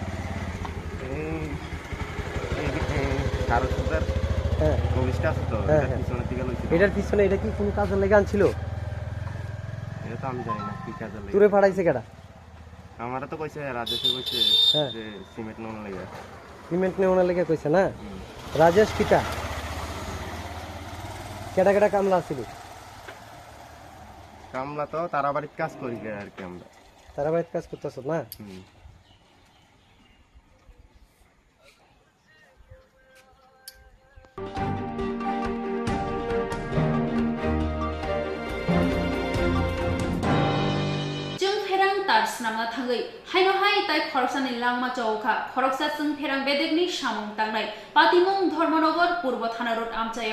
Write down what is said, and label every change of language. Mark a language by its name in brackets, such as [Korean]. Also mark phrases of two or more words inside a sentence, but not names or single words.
[Bangla] এই 12000 হ্যাঁ 24টা আছে তো পিছনে থেকে লইছে এটার পিছনে এটা কি কোন কাজের লাগা আনছিল এটা তো আমি জানি না কি কাজের লাগা তোরে পাঠাইছে কেডা আমারে তো কইছে রাজেশে কইছে যে সিমেন্ট নেওয়ার লাগা সিমেন্ট নেওয়ার লাগা কইছে না রাজেশ কিটা কেডা কেডা কামলা আছিল কামলা তো তারা বাড়িতে কাজ করি আর কি আমরা তারা বাড়িতে কাজ করতেছ না [Kok Borok] Snamna Tangai, Haino Hai Tai Koroksan in Langma Chauka, Koroksa Sung Perang Bedegni Shamung Tangai, Patimung Dhormanogor Purbo Thana Road Amchayo.